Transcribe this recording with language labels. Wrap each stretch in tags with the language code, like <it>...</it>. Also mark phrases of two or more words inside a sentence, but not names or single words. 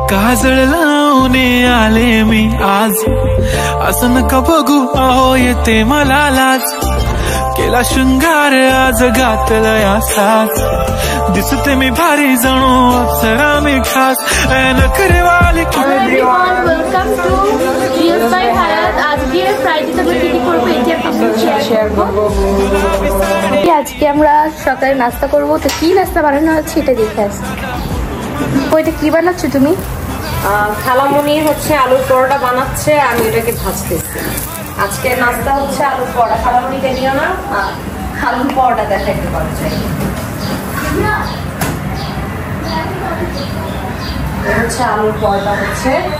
<mr>काजळ लावणे आले मी आज असं नका बघू अहो येते मला लाज केला शृंगार आज घातलाय असाच दिसते मी भारी जणू अप्सरा मी खास नखरेवाली</mr> <en>welcome to real by Hayat</en> <bn>আজকে ফ্রাইডে তে কি করব এটা আপনাদের শেয়ার করব আজকে আমরা সকালে নাস্তা করব তো কি নাস্তা বানানো হচ্ছে এটা দেখে আসছি ওইটা কি বানাচ্ছ তুমি খালামুনি হচ্ছে আলুর পরোটা বানাচ্ছে আমি এটাকে ভাজতেছি আজকে নাস্তা হচ্ছে আলুর পরোটা খালামুনি দেনিও না আলুর পরোটা দেখাইতে পারছে হচ্ছে আলুর পরোটা হচ্ছে</bn>